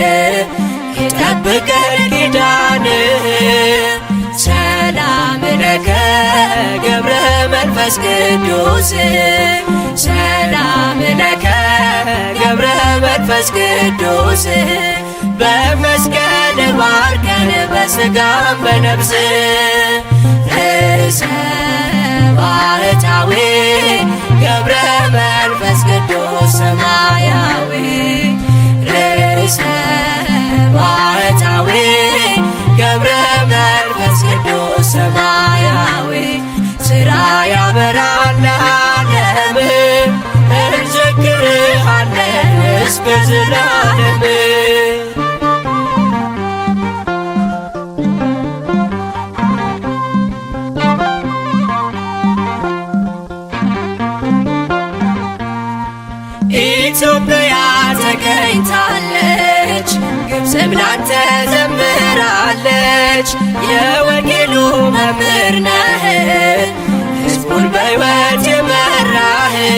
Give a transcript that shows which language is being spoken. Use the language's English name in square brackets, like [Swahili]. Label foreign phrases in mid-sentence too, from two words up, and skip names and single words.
[Amharic] ይጠብቀን ኪዳንህ [Geez] ሰላም ለከ [Amharic] ገብረ መንፈስ ቅዱስ [Geez] ሰላም ለከ [Amharic] ገብረ መንፈስ ቅዱስ በመስቀል ባርከን በሥጋም በነፍስ ርእሰ ባህታዊ ገብረ መንፈስ ቅዱስ ሰማያዊ ርእሰ ባህታዊ ገብረ መንፈስ ቅዱስ ሰማያዊ ሥራ ያበራል ለዓለም እንዘክርሃለን እስከ ዘላለም ኢትዮጵያ ተገኝታለች ግብፅም ላንተ ዘምራለች የወንጌሉ መምህር ነህ ሕዝቡን በሕይወት የመራህ